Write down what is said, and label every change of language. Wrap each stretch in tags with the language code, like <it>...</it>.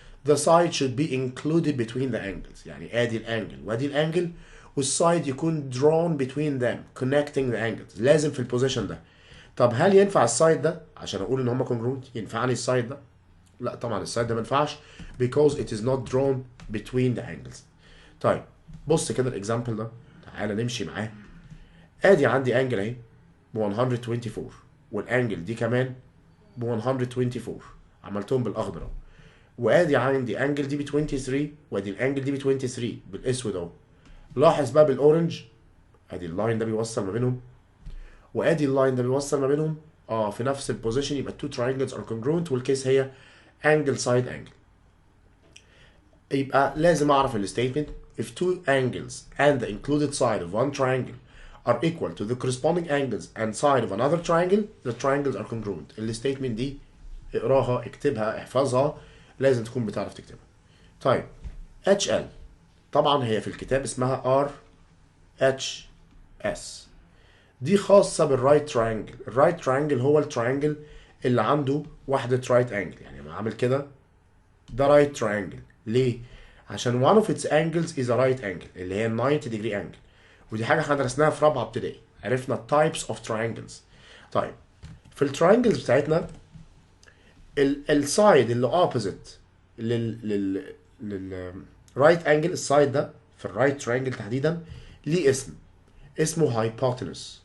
<en>The side should be included between the angles.</en> <ar>يعني ادي الانجل وادي الانجل والسايد يكون</ar> <en>drawn between them connecting the angles.</en> <ar>لازم في البوزيشن ده. طب هل ينفع السايد ده عشان اقول ان هما congruent؟ ينفعني السايد ده؟ لا طبعا السايد ده ما ينفعش</ar> <en>because it is not drawn between the angles.</en> <ar>طيب بص كده الاكزامبل ده، تعالى نمشي معاه. ادي عندي انجل اهي ب 124 والانجل دي كمان ب 124 عملتهم بالاخضر اهو، وادي عندي انجل دي ب 23 وادي الانجل دي ب 23 بالاسود اهو. لاحظ بقى بالاورنج ادي اللاين ده بيوصل ما بينهم وادي اللاين ده بيوصل ما بينهم في نفس البوزيشن، يبقى</ar> <en>two triangles are congruent</en> <ar>والكيس هي angle side angle. يبقى لازم اعرف الستيتمنت</ar> <en>if two angles and the included side of one triangle are equal to the corresponding angles and side of another triangle, the triangles are congruent.</en> <ar>الستيتمنت دي اقراها اكتبها احفظها، لازم تكون بتعرف تكتبها. طيب HL طبعا هي في الكتاب اسمها RHS، دي خاصة بالرايت تراينجل. الرايت تراينجل هو التراينجل اللي عنده وحدة رايت انجل، يعني لما اعمل كده ده رايت تراينجل. ليه؟ عشان</ar> <en>one of its angles is a right angle</en> <ar>اللي هي 90 degree angle، ودي حاجة احنا درسناها في رابعة ابتدائي، عرفنا</ar> <en>types of triangles.</en> <ar>طيب في التراينجلز بتاعتنا السايد اللي opposite لل right angle، السايد ده في الرايت تراينجل تحديدا ليه اسمه hypotenuse.</ar>